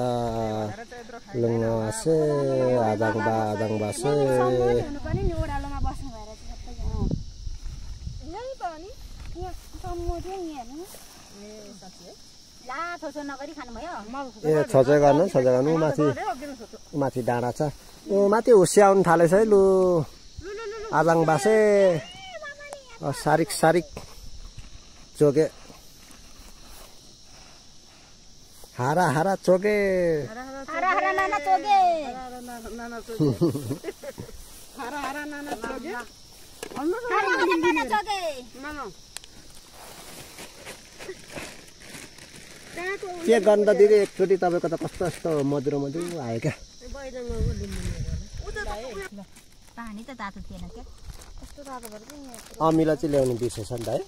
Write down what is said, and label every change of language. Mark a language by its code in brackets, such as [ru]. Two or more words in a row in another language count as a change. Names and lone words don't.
[ne] लुङ्गासे आदाङ बासे ए छजै गर्नु माथि डाँडा छ। ए माथि हुस्याउनु थालेछ है लु। आलाङ बासे सारिक सारिक चोके हारा हारा चोके हरा हरा नाना चोगे नाना चोगे हरा हरा नाना चोगे हरा हरा नाना चोगे नाना के गर्नु त दिदी एकचोटि तपाईँको त कस्तो कस्तो मधुरो मधुरो आयो क्या पानी त तातो थिएन क्या कस्तो तातो भएर अमिलो चाहिँ ल्याउनु बिर्सेछ नि त है